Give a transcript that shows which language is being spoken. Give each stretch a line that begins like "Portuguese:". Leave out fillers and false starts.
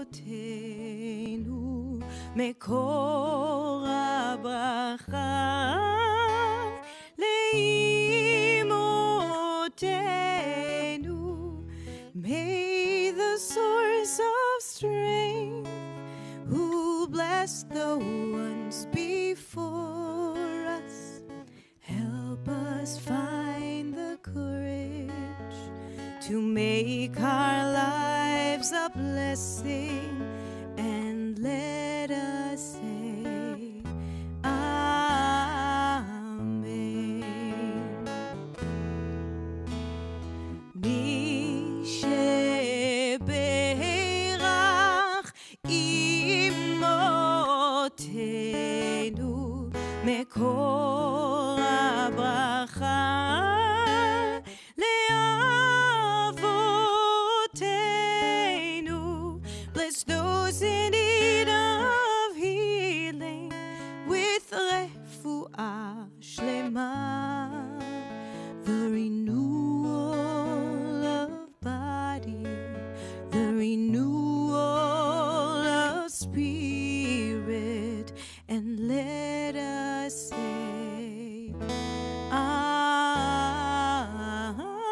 Hebrew: Avotenu מקור הברכה לאמותינו.
English: May the source of strength who blessed the ones before us help us find the courage to make our lives a blessing, and let us say Amen.
Hebrew: מי שברך אמותינו מקור הברכה לאבותינו.
English: Bless those in need of healing with
Hebrew: רפואה שלמה,
English: the renewal of body, the renewal of spirit, and let us say Amen.